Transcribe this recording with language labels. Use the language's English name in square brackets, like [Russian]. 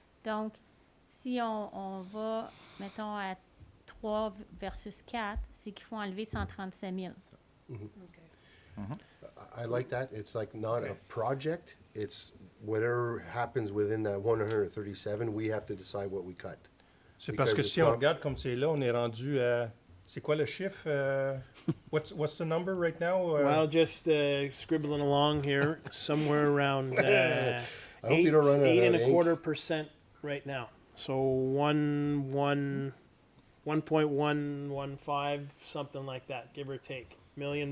[French] Donc, si on va, mettons, à 3 versus 4, c'est qu'il faut enlever 137 000. [English] I like that. It's like not a project. It's whatever happens within that 137, we have to decide what we cut. [French] C'est parce que si on regarde comme c'est là, on est rendu à... C'est quoi le chiffre? [English] What's the number right now? Well, just scribbling along here, somewhere around 8.25% right now. So 1.115, something like that, give or take, $1 million.